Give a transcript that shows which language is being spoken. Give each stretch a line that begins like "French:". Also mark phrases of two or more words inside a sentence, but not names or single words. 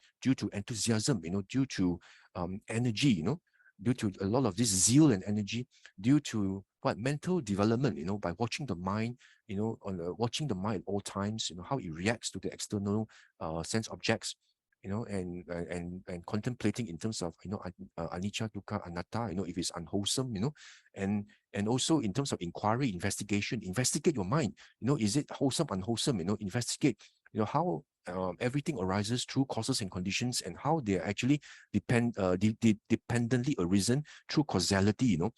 English: Due to enthusiasm, you know, due to energy, you know, due to a lot of this zeal and energy, due to what? Mental development, you know, by watching the mind, you know, watching the mind at all times, you know, how it reacts to the external sense objects, you know, and contemplating in terms of, you know,
Pali: anicca, dukkha, anatta,
English: you know, if it's unwholesome, you know, and also in terms of inquiry, investigate your mind, you know, is it wholesome, unwholesome, you know, investigate, you know, how everything arises through causes and conditions, and how they are actually dependently arisen through causality, you know.